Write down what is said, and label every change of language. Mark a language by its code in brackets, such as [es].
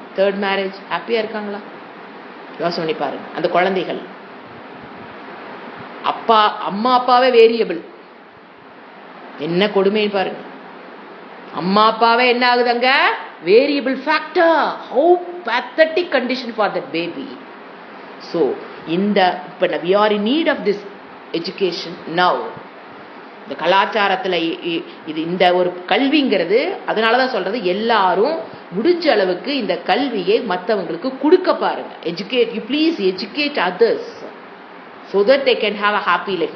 [ta] Third marriage ஹாப்பியா இருக்காங்களா? யோசனை பண்ணி பாருங்க. அந்த குழந்தைகள் அம்மா அப்பாவே வேரியபிள். என்ன கொடுமைன்னு பாருங்க. அம்மா அப்பாவே என்ன ஆகுதுங்க? Variable factor. [en] How pathetic condition for that baby. So [ta] இப்போ [en] we are in need of this education now. [ta] இந்த கலாச்சாரத்தில் இது இந்த ஒரு கல்விங்கிறது, அதனாலதான் சொல்றது எல்லாரும் முடிஞ்ச அளவுக்கு இந்த கல்வியை மற்றவங்களுக்கு கொடுக்க பாருங்க. [en] Educate, you please educate others so that they can have a happy life.